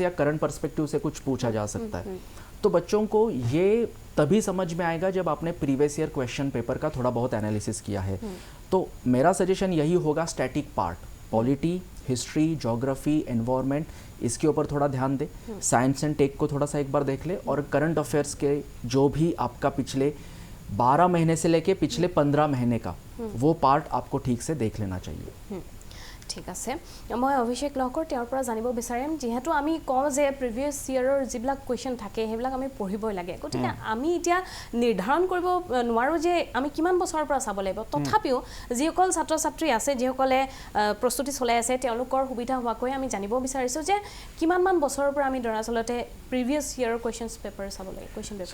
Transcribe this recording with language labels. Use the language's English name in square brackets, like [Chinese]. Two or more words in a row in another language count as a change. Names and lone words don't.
[Hindi] या [English] current perspective [Hindi] से कुछ पूछा जा सकता है तो बच्चों को ये तभी समझ में आएगा जब आपने [English] previous year question paper [Hindi] का थोड़ा बहुत एनालिसिस किया है तो मेरा सजेशन यही होगा [English] static part polity history geography environment [Hindi] इसके ऊपर थोड़ा ध्यान दे [English] science and tech [Hindi] को थोड़ा सा एक बार देख ले और [English] current affairs [Hindi] के जो भी आपका पिछले 12 महीने से लेके पिछले 15 महीने का वो पार्ट आपको ठीक से देख लेना चाहिए [Assamese] ঠিক আছে মই অভিষেক লহকৰ তেওঁৰ পৰা জানিব বিচাৰিম যেহেতু আমি কওঁ যে [English] previous year [Assamese] যিবিলাক কুৱেশ্যন থাকে সেইবিলাক আমি পঢ়িবই লাগে গতিকে আমি এতিয়া নিৰ্ধাৰণ কৰিব নোৱাৰোঁ যে আমি কিমান বছৰৰ পৰা চাব লাগিব তথাপিও যিসকল ছাত্ৰ ছাত্ৰী আছে যিসকলে প্ৰস্তুতি চলাই আছে তেওঁলোকৰ সুবিধা হোৱাকৈ আমি জানিব বিচাৰিছোঁ যে কিমানমান বছৰৰ পৰা আমি দৰাচলতে [English] previous year questions paper [Assamese] চাব লাগে [English] question paper